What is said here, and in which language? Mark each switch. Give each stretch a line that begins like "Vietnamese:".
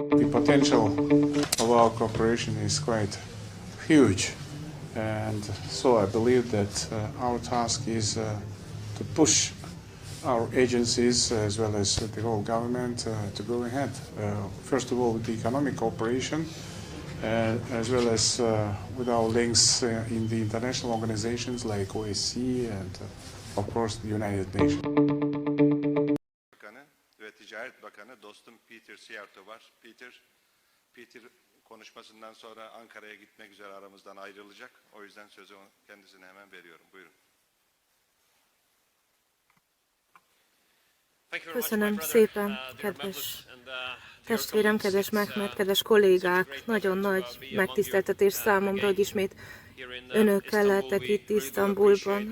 English: potential of our cooperation is quite huge, and so I believe that our task is to push our agencies as well as the whole government to go ahead. First of all, with the economic cooperation, as well as with our links in the international organizations like OSCE and, of course, the United Nations.
Turkish: Bakanı ve Ticaret Bakanı dostum Peter Siarto var. Peter konuşmasından sonra Ankara'ya gitmek üzere aramızdan ayrılacak. O yüzden sözü kendisine hemen veriyorum. Buyurun.
Hungarian: Köszönöm szépen, kedves testvérem, kedves Mehmet, kedves kollégák! Nagyon nagy megtiszteltetés számomra, hogy ismét önökkel lehetek itt Isztambulban.